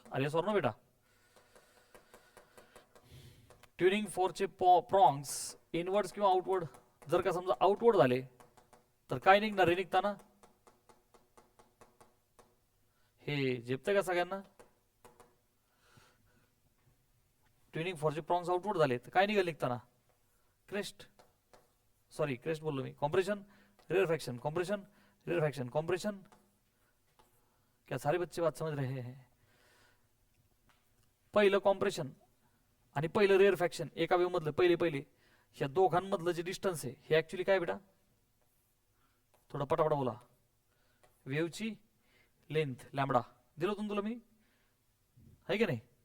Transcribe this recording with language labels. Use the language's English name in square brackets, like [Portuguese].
[Marathi] अरे सॉर ना बेटा, ट्युनिंग फॉर्कचे प्रॉंग्स इनवर्ड्स किंवा आउटवर्ड, जर का समजा आउटवर्ड झाले तर काय निघणार, हे निघताना हे झेपतंय का सगळ्यांना. ट्युनिंग फॉर्कचे प्रॉंग्स आउटवर्ड झाले तर काय निघेल निघताना, क्रेस्ट. सॉरी, क्रेस्ट बोललो मी. Compression, रेअरफॅक्शन, compression, रेअरफॅक्शन, compression. [Hindi] क्या सारे बच्चे बात समझ रहे हैं. [Marathi] पहिलं कॉम्प्रेशन आणि पहिलं रेअरफॅक्शन एका वेव्ह मधलं, पहिले ह्या दोघांमधलं जे डिस्टन्स आहे हे ऍक्च्युली काय बेटा, थोडं पटापटा बोला. वेव्हची लेंथ लॅम्बडा दिलं होतं तुला मी, आहे की नाही.